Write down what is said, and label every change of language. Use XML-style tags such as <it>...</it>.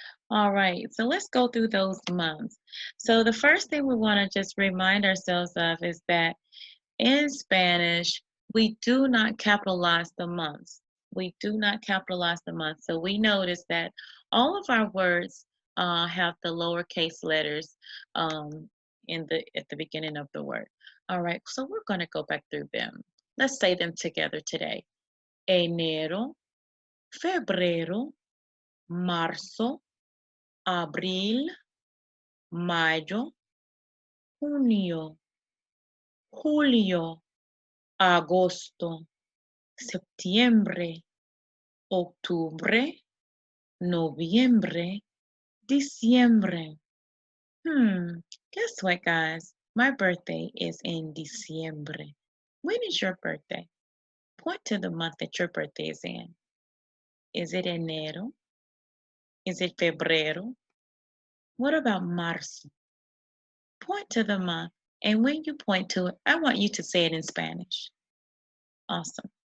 <en>All right, so let's go through those months. So the first thing we want to just remind ourselves of is that in Spanish, we do not capitalize the months. We do not capitalize the months. So we notice that all of our words have the lowercase letters in the at the beginning of the word. All right, so we're going to go back through them. Let's say them together today.</en> <es>Enero, febrero, marzo, abril, mayo, junio, julio, agosto, septiembre, octubre, noviembre, diciembre.</es> <en>Guess what, guys? My birthday is in diciembre. When is your birthday? Point to the month that your birthday is in. Is it enero? Is it febrero? What about marzo? Point to the month. And when you point to it, I want you to say it in Spanish. Awesome.</en>